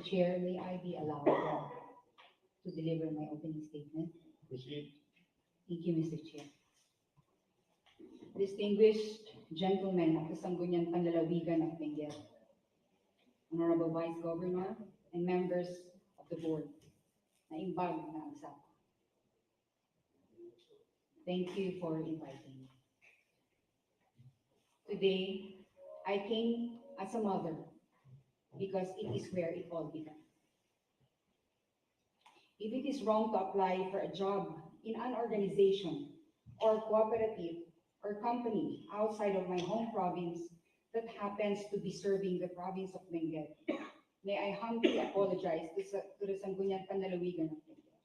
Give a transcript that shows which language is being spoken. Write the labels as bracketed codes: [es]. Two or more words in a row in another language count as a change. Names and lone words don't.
[en] Chair, may I be allowed to deliver my opening statement? Proceed. Thank you, Mr. Chair. Distinguished gentlemen of the Sangguniang Panlalawigan Ng Benguet, Honorable Vice Governor, and members of the board, [ilo] naimbag na ang sapa. [en] Thank you for inviting me. Today, I came as a mother because it is where it all began. If it is wrong to apply for a job in an organization or cooperative or company outside of my home province that happens to be serving the province of Benguet, may I humbly apologize to the Sangguniang Panlalawigan Ng Benguet.